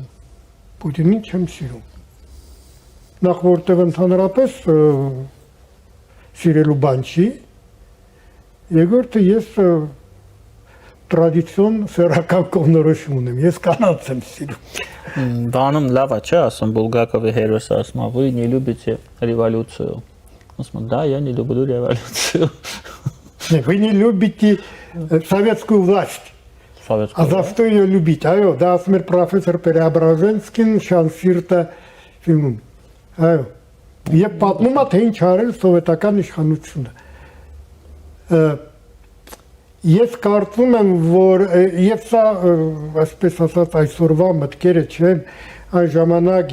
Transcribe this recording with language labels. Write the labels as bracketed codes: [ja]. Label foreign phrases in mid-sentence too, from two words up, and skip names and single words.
[hy] Պուտինին չեմ սիրում։ Նախ որտեղ ընդհանրապես սիրելու բան չի, երկրորդը ես տրադիցիոն սեռական կողմնորոշում ունեմ, ես կանանց եմ սիրում։ Բանում լավ է, չէ՞, ասում Բուլգակովի հերոսը ասում, [ru] «Вы не любите революцию». [hy] Ասում, [ru] «Да, я не люблю революцию». Вы не любите советскую власть. А за что ее любить? [hy] Այո, դա ասում էր պրոֆեսոր Պերեաբրաժենսկին Շանսիրտը ֆիլմում։ Այո։ Եվ պատմում է, թե ինչ արել սովետական իշխանությունը։ Ես կարծում եմ, որ եւ սա, այսպես ասած, այսօրվա մտքերը չեն, այն ժամանակ,